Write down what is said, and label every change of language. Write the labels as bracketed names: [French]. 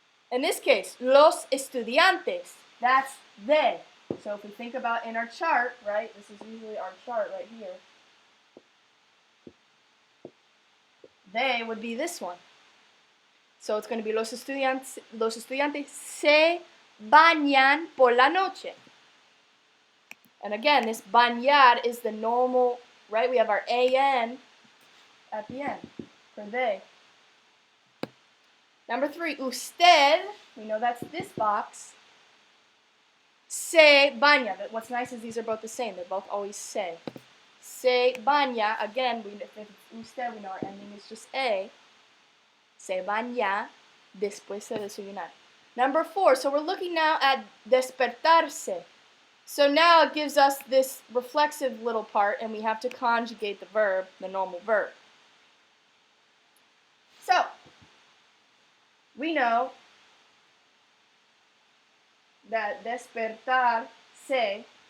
[English] In this case, [Spanish] los estudiantes. [English] That's they. So if we think about in our chart, right, this is usually our chart right here, they would be this one. So it's going to be [Spanish] los estudiantes se bañan por la noche. [English] And again, this bañar is the normal, right, we have our AN at the end for they. Number 3, usted, we know that's this box. [Spanish] Se baña. [English] What's nice is these are both the same. They're both always se. [Spanish] Se baña. [English] Again, if it's usted, we know our ending is just a. [Spanish] Se baña después de desayunar. [English] Number 4. So we're looking now at despertarse. So now it gives us this reflexive little part, and we have to conjugate the verb, the normal verb. So we know that despertar se.